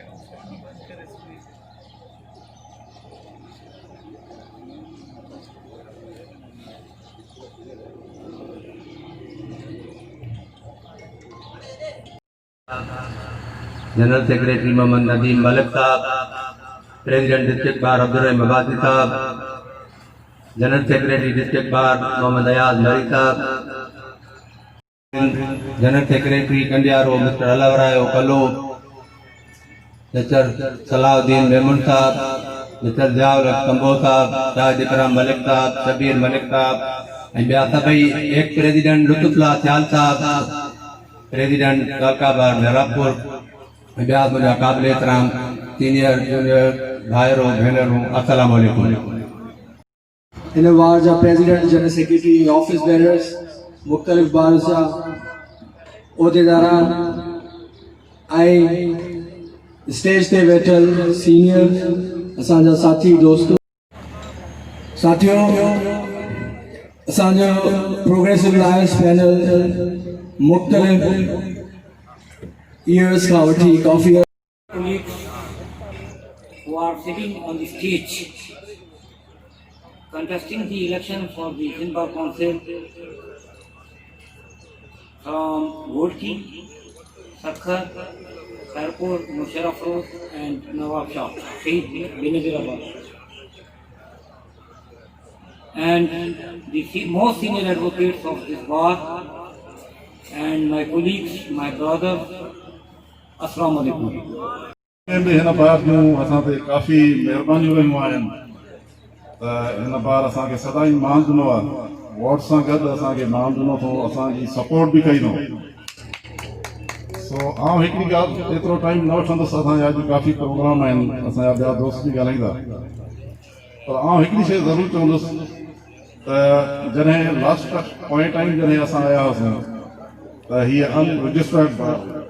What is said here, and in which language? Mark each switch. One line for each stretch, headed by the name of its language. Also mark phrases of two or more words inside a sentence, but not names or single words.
English: general secretary
Sindhi: मोहम्मद नदीम मलिक साहब,
English: president district bar
Sindhi: अब्दुर्रहीम अब्बासी साहब,
English: general secretary district bar
Sindhi: मोहम्मद अयाज मरी साहब,
English: general secretary
Sindhi: कंडियारो मिस्टर अलावरायो कलो, मिस्टर सलाउद्दीन मेमन साहब, मिस्टर जियाउल कंबो साहब, शाहिद इकराम मलिक साहब, शबीर मलिक साहब ऐं ॿिया सभई एक प्रेसिडेंट लुत्फुल्लाह सियाल साहब, प्रेसिडेंट कालकाबार मेहरापुर ऐं ॿिया मुंहिंजा क़ाबिल एतिराम
English: senior junior
Sindhi: भाइरों भेनरूं,
Arabic: السلام عليكم.
Sindhi: इन वार जा प्रेसिडेंट, जनरल सेक्रेटरी,
English: office bearers,
Sindhi: मुख्तलिफ बार जा उहदेदारान ऐं स्टेज ते वेठल सीनियर असांजा साथी दोस्तों, साथियों, असांजो
English: progressive alliance panel
Sindhi: मुख्तलिफ ईयर्स का वठी काफ़ी
English: colleagues who are sitting on the stage contesting the election for the Zinba Council from Vodki, Sakhar, Khairpur, Musharraf Road and Nawab Shah, Shahid Benazirabad. And the most senior advocates of this bar and my colleagues, my brothers,
Arabic: السلام عليكم.
Sindhi: हिन बार जूं असां ते काफ़ी महिरबानियूं रहियूं आहिनि त हिन बार असांखे सदाई मान ॾिनो आहे, वोट सां गॾु असांखे मान ॾिनो अथऊं, असांजी सपोर्ट बि कई अथऊं। सो आउं हिकिड़ी ॻाल्हि एतिरो टाइम न वठंदुसि, असांजा अॼु काफ़ी प्रोग्राम आहिनि, असांजा ॿिया दोस्त बि ॻाल्हाईंदा, पर आउं हिकिड़ी शइ ज़रूरु चवंदुसि त जॾहिं
English: last point time
Sindhi: जॾहिं असां आया हुआसीं त हीअ अनरजिस्टर्ड